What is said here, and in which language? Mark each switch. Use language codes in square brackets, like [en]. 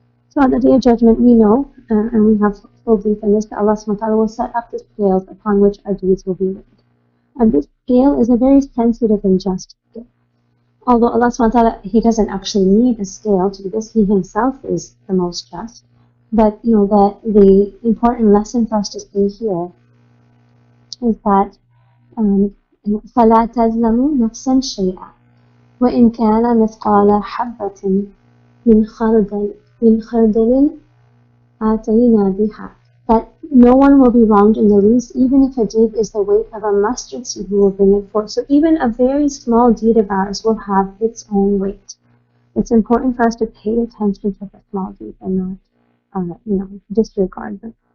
[en] So on the day of judgment, we know, and we have full belief in this, that Allah subhanahu wa ta'ala will set up the scales upon which our deeds will be weighed. And this scale is a very sensitive and just scale. Although Allah subhanahu wa ta'ala, He doesn't actually need a scale to do this, He Himself is the most just. But, the important lesson for us to see here is that [ar] فَلَا تَظْلَمُوا نَفْسًا شَيْئًا وَإِنْ كَانَ مِثْقَالَ حَبَّةٍ مِنْ خَرْدَلٍ آتَيْنَا بِهَا. [en] That no one will be wronged in the least, even if a deed is the weight of a mustard seed, we will bring it forth. So even a very small deed of ours will have its own weight. It's important for us to pay attention to the small deeds and not, disregard them.